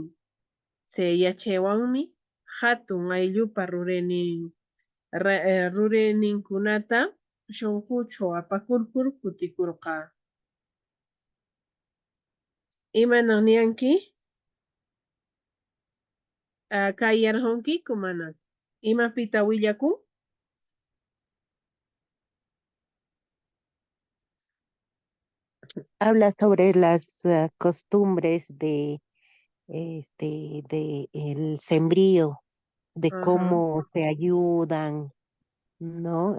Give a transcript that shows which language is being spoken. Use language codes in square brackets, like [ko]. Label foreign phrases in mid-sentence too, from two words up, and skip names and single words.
[qu] Chay yachaywanmi hatun ayllupa rurayninkunata shunquchaw apakurkur kutikurqaa. ¿Imanaq niyanki? Kayarqunkiku mana? Imapita willakun? [es] Habla sobre las costumbres de el sembrío, de Ajá. cómo se ayudan, ¿no?